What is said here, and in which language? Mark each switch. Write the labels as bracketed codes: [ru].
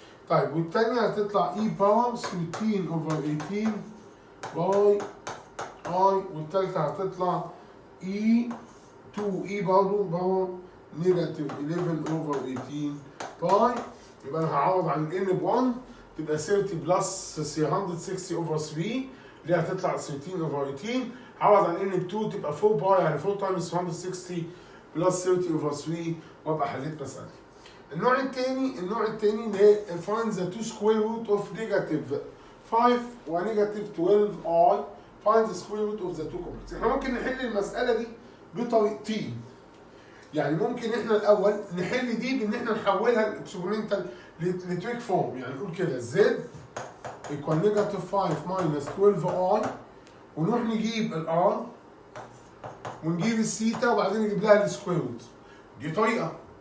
[ar] طيب والتانية هتطلع اي باور 13 over 18 باي اي، والتالتة هتطلع اي 2 اي برضه باور نيجاتيف 11 over 18 باي. يبقى انا هعوض عن ال n ب 1 تبقى 30 بلس 360 over 3 اللي هتطلع 13 over 18. هعوض عن n ب 2 تبقى 4 باي، يعني 4 تايمز 360 بلس 30 over 3 وابقى حليت مسألتي. [en] النوع الثاني اللي هي find the two square root of negative 5 و negative 12i find the square root of the two complex. [ar] احنا ممكن نحل المسألة دي بطريقتين. يعني ممكن احنا الأول نحل دي بإن احنا نحولها الاكسبوننتال لتريك فورم، يعني نقول كده [en] z equal negative 5 minus 12i [ar] ونروح نجيب الr ونجيب الثيتا وبعدين نجيب لها السكوير روت. دي طريقة.